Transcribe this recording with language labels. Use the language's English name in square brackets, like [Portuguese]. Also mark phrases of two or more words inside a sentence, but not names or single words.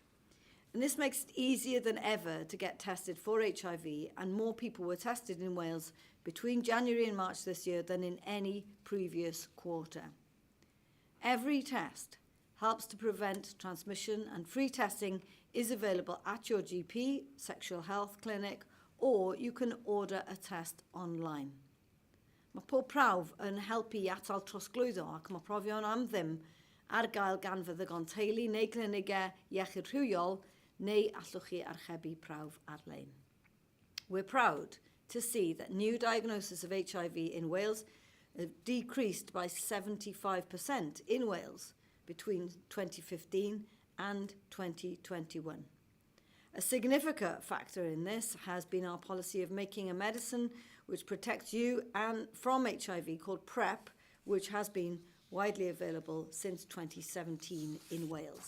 [English] And this makes it easier than ever to get tested for HIV, and more people were tested in Wales between January and March this year than in any previous quarter. Every test helps to prevent transmission, and free testing is available at your GP, sexual health clinic, or you can order a test online. [Welsh] Mae pob prawf yn helpu i atal trosglwyddo, ac mae profion am ddim ar gael gan feddygon teulu neu clinigau iechyd rhywiol, neu allwch chi archebu prawf ar-lein. [English] We're proud to see that new diagnosis of HIV in Wales decreased by 75% in Wales between 2015 and 2021. A significant factor in this has been our policy of making a medicine which protects you and from HIV called PrEP, which has been widely available since 2017 in Wales.